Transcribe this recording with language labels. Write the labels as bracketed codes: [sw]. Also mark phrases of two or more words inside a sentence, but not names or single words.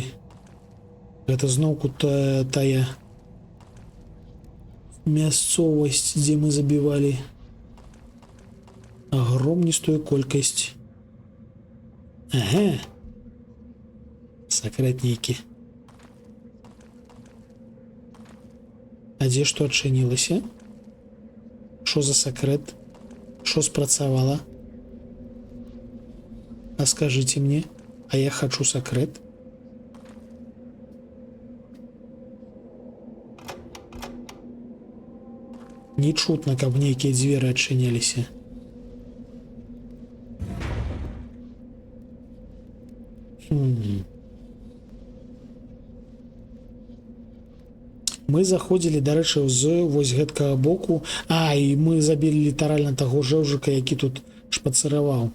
[be] Гэта зноўку тая мясцовасць, дзе мы забівалі агромністую колькасць. Ага. Сакрэт нейкі. А дзе што адчынілася? Што за сакрэт? Что спрацавала? [ru] А скажите мне, а я хочу секрет. [be] Не чутно, каб нейкія дзверы адчыняліся. Мы заходзілі, дарэчы, з вось гэткага боку. А, і мы забілі літаральна таго жэўжыка, які тут шпацыраваў.